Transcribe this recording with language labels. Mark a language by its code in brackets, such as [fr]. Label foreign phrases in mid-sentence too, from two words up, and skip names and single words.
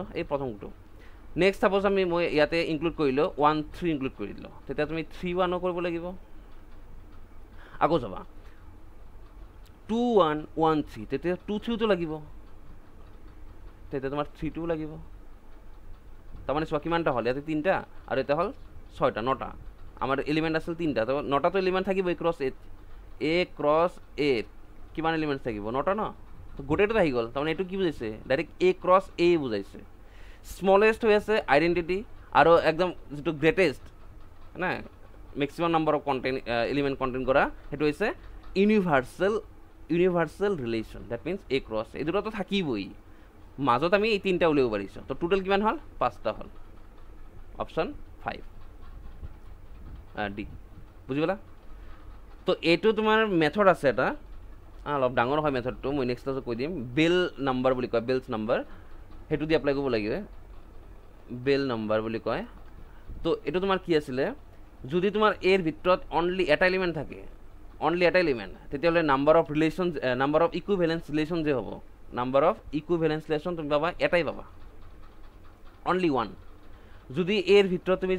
[as] এই প্ৰথমটো [en] next suppose [as] আমি মই ইয়াতে ইনক্লুড কৰিলোঁ 1 3 ইনক্লুড কৰি দিলোঁ তেতিয়া তুমি 3 1 ও কৰিব লাগিব আকৌ যাবা 2 1 1 3 তেতিয়া 2 3 তো লাগিব তেতিয়া তোমাৰ 3 2 লাগিব তাৰমানে চোৱা কিমানটা হ'ল ইয়াতে 3টা আৰু এটা হ'ল 6টা 9টা আমাৰ এলিমেন্ট আছিল 3টা তো 9টা তো এলিমেন্ট থাকিব [en] a cross a [as] কিমান এলিমেন্ট থাকিব 9টা ন তো গোটেইটো আহি গ'ল তাৰমানে এটো কি বুজাইছে ডাইৰেক্ট [en] a cross a [as] বুজাইছে স্মলেষ্ট হৈ আছে আইডেন্টিটি আৰু একদম যেটো গ্ৰেটেষ্ট না [en] maximum number of content element content [as] কৰা হেতু হৈছে [en] universal relation that means a cross [as] এই দুটো তো থাকিবই মাজত আমি এই তিনটা উলিয়াব পাৰিছো তো টোটাল কিমান হল 5টা হল অপশন 5 ডি বুঝিবলা তো এটো তোমাৰ মেথড আছে এটা অলপ ডাঙৰ হয় মেথডটো মই নেক্সট ক্লাছত কৈ দিম [en] bell number [as] বুলি কয় [en] Bell's number [as] হেতু দি এপ্লাই কৰিব লাগিব [en] bell number [as] বুলি কয় তো এটো তোমাৰ কি আছিল যদি তোমাৰ এৰ ভিতৰত অনলি এটা এলিমেন্ট থাকে তেতিয়াহলে [en] number of relations number of equivalence relation [as] যে হ'ব [en] number of equivalence relation [as] তুমি পাবা এটাই পাবা অনলি 1 যদি এর ভিতৰত তুমি